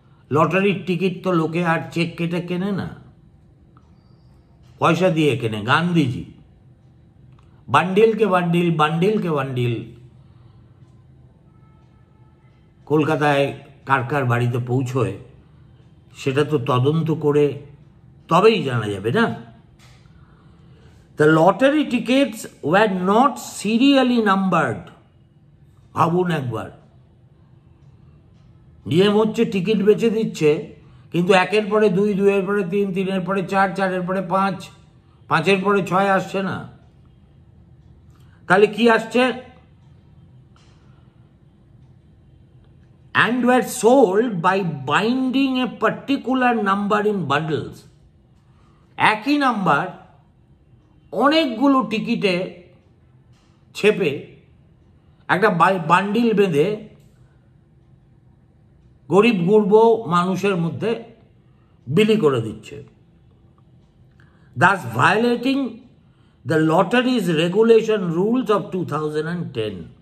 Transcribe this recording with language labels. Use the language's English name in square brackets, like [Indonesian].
[Bangla] লটারির টিকিট তো লোকে আর চেক কেটে কেনে না, পয়সা দিয়ে কেনে। গান্ধীজি বান্ডিল কে বান্ডিল, বান্ডিল কে বান্ডিল কলকাতায় কার কার বাড়িতে পৌঁছয় সেটা তো তদন্ত করে তবেই জানা যাবে না। [English] The lottery tickets were not serially numbered. [Bangla] ভাবুন একবার, নিয়ম হচ্ছে টিকিট বেচে দিচ্ছে, কিন্তু 1-এর পরে 2, 2-এর পরে 3, 3-এর পরে 4, 4-এর পরে 5, 5-এর পরে 6 আসছে না। তাহলে কি আসছে? [English] And were sold by binding a particular number in bundles. [Bangla] একই নাম্বার অনেকগুলো টিকিটে ছেপে একটা বান্ডিল বেঁধে গরিব গুরব মানুষের মধ্যে বিলি করে দিচ্ছে, [English] thus violating the lotteries regulation rules of 2010.